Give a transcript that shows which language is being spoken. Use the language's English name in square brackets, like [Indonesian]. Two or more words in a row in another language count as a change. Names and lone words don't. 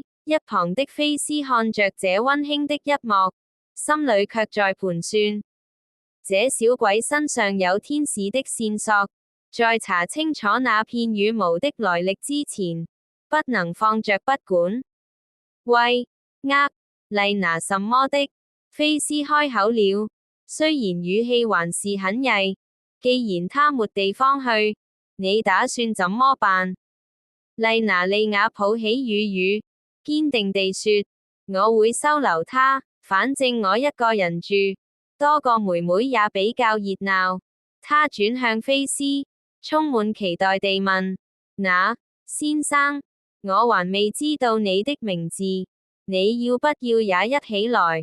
[Chinese] 一旁的菲斯看着這溫馨的一幕，心裏卻在盤算：這小鬼身上有天使的線索，在查清楚那片羽毛的來歷之前，不能放着不管。喂，麗娜什麼的？菲斯開口了，雖然語氣還是很曳。既然他沒地方去，你打算怎麼辦？麗娜莉亞抱起雨雨，堅定地說：我會收留他，反正我一個人住，多個妹妹也比較熱鬧。他轉向菲斯，充滿期待地問：那，先生，我還未知道你的名字，你要不要也一起來？